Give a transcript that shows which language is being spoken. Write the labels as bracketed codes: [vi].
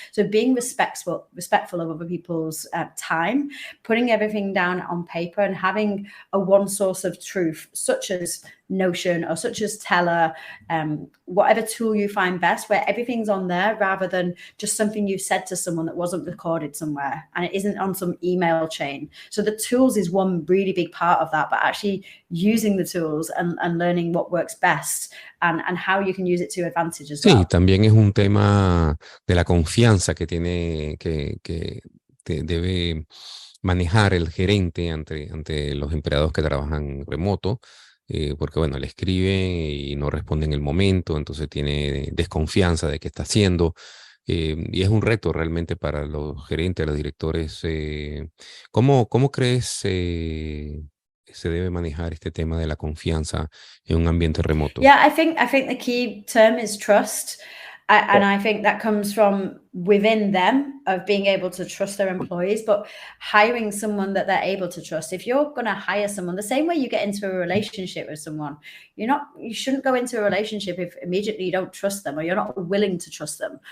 [en] So being respectful of other people's time, putting everything down on paper, and having a one source of truth, such as Notion or such as Teller, whatever tool you find best, where everything's on there rather than just something you said to someone that wasn't recorded somewhere and it isn't on some email chain. So the tools is one really big part of that, but actually using the tools and learning what works best and how you can use it to your advantage as well. [es] Sí, también es un tema de la confianza que tiene que debe manejar el gerente ante los empleados que trabajan remoto, porque bueno, le escribe y no responde en el momento, entonces tiene desconfianza de qué está haciendo, y es un reto realmente para los gerentes, los directores. ¿Cómo crees se debe manejar este tema de la confianza en un ambiente remoto? [en] Yeah, I think the key term is trust. And I think that comes from within them, of being able to trust their employees, but hiring someone that they're able to trust. If you're going to hire someone, the same way you get into a relationship with someone, you shouldn't go into a relationship if immediately you don't trust them or you're not willing to trust them.